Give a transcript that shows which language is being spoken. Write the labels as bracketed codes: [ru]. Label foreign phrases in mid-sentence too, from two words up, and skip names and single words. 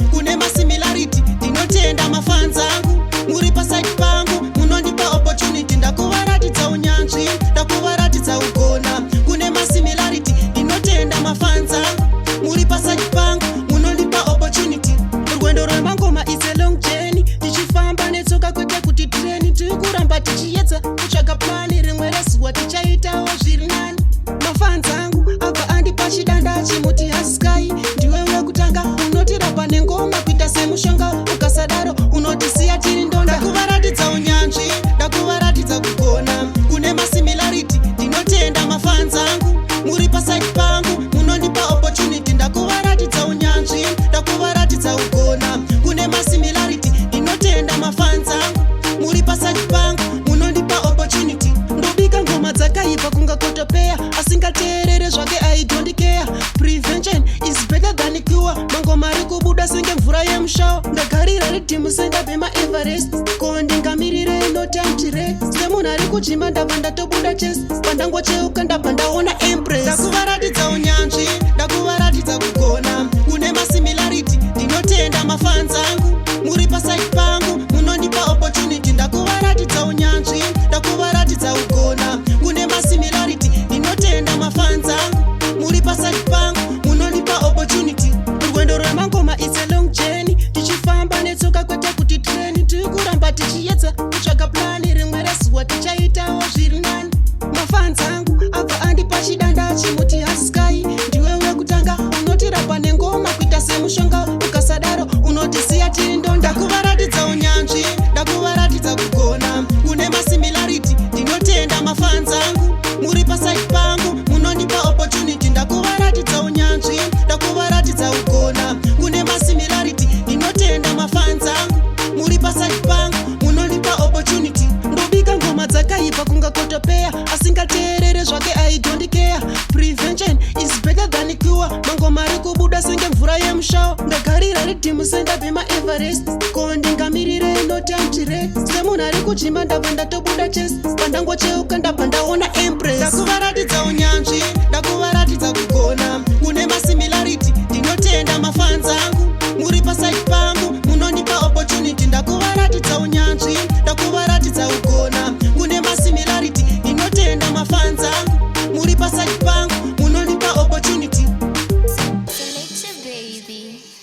[sn] Kune masimilarity, ndinotenda mafans angu. Muri paside pangu, munondipa opportunity. Ndakuvaratidza unyanzvi, ndakuvaratidza kugona. Kune masimilarity, ndinotenda mafans angu. Muri paside pangu, munondipa opportunity. Rwendo rwemangoma [en] is a long journey. [sn] Tichifamba netsoka kwete kuti train. Tiri kuramba tichiedza kutsvaga plan. Rimwe rezuva tichaitawo zviri nani. Mafans angu abva andipa chidanda chimuti haskai. Ndiwe wekutanga unoti rapa nengoma kuita semushonga. Ukasadaro unotisiya tiri ndonda. Ndakuvaratidza unyanzvi, ndakuvaratidza kugona. Kune masimilarity, ndinotenda mafans angu. Muri paside pangu, munondipa opportunity. Ndakuvaratidza unyanzvi, ndakuvaratidza kugona. Kune masimilarity, ndinotenda mafans angu. Muri paside pangu, munondipa opportunity. Ndobika ngoma dzakaipa kunga kotopeya, asingateerere zvake [en] I don't care. Prevention is better than cure. [sn] Mangoma ari kubuda senge mvura yemushao. Ndagarira ridhimu senda bhema Everest. Ko ndingamirire [en] no time to rest. [sn] Semunhu ari kujima ndabva ndatobuda chest. Pandangocheuka ndabva ndaona Empress. Ndakuvaratidza unyanzvi, ndakuvaratidza kugona. Kune masimilarity, ndinotenda mafans angu. Muri paside pangu, munondipa opportunity. Ndakuvaratidza unyanzvi, ndakuvaratidza kugona. Kune masimilarity, ndinotenda mafans angu. Muri paside pangu, munondipa opportunity. Rwendo rwemangoma [en] is a long journey. [sn] Tichifamba netsoka kwete kuti train. Tiri kuramba tichiedza kutsvaga plan. Rimwe rezuva tichaitawo zviri nani. Mafans angu abva andipa chidanda chimuti haskai. Ndiwe wekutanga unoti rapa nengoma kuita semushonga. Ukasadaro unotisiya tiri ndonda. Ndakuvaratidza unyanzvi, ndakuvaratidza kugona. Kune masimilarity, ndinotenda mafans angu. Muri paside pangu, munondipa opportunity. Ndakuvaratidza unyanzvi, ndakuvaratidza kugona. Kune masimilarity, ndinotenda mafans angu. Muri paside pangu, munondipa opportunity. Ndobika ngoma dzakaipa kunga kotopeya, asingateerere zvake [en] I don't care. Prevention is better than cure. [sn] Mangoma ari kubuda senge mvura yemushao. Ndagarira ridhimu senda bhema Everest. Ko ndingamirire [en] no time to rest. [sn] Semunhu ari kujima ndabva ndatobuda chest. Pandangocheuka ndabva ndaona Empress. Ndakuvaratidza unyanzvi, ndakuvaratidza kugona. Kune masimilarity, ndinotenda mafans angu. Muri paside pangu, munondipa opportunity. Ndakuvaratidza unyanzvi, ndakuvaratidza kugona. Kune masimilarity, ndinotenda mafans angu. Muri paside pangu, munondipa opportunity. [en] Selector baby.